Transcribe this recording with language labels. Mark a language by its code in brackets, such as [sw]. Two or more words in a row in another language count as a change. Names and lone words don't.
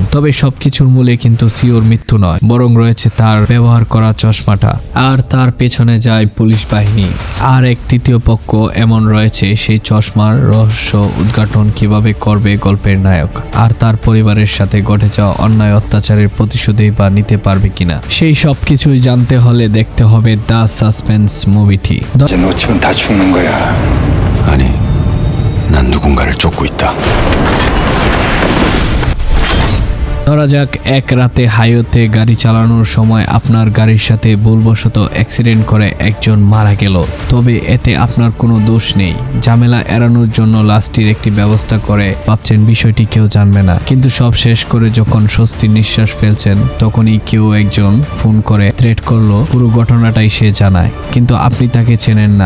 [bn] তবে সবকিছুর মূলে কিন্তু সিওর মৃত্যু নয়, বরং রয়েছে তার ব্যবহার করা চশমাটা, আর তার পেছনে যায় পুলিশ বাহিনী। আর এক তৃতীয় পক্ষ এমন রয়েছে, সেই চশমার রহস্য উদ্ঘাটন কিভাবে করবে গল্পের নায়ক, আর তার পরিবারের সাথে ঘটে যাওয়া অন্যায় অত্যাচারের প্রতিশোধই বা নিতে পারবে কিনা। সেই সব কিছুই জানতে হলে দেখতে হবে দ্য সাসপেন্স মুভিটি। [ko] 이제 놓치면 다 죽는 거야. 아니, 난 누군가를 쫓고 있다. [bn] ধরা যাক এক রাতে হাইওয়েতে গাড়ি চালানোর সময় আপনার গাড়ির সাথে ভুলবশত অ্যাক্সিডেন্ট করে একজন মারা গেল। তবে এতে আপনার কোনো দোষ নেই। ঝামেলা এড়ানোর জন্য লাস্টের একটি ব্যবস্থা করে ভাবছেন বিষয়টি কেউ জানবে না, কিন্তু সব শেষ করে যখন স্বস্তির নিঃশ্বাস ফেলছেন তখনই কেউ একজন ফোন করে থ্রেট করলো, পুরো ঘটনাটাই সে জানায়, কিন্তু আপনি তাকে চেনেন না।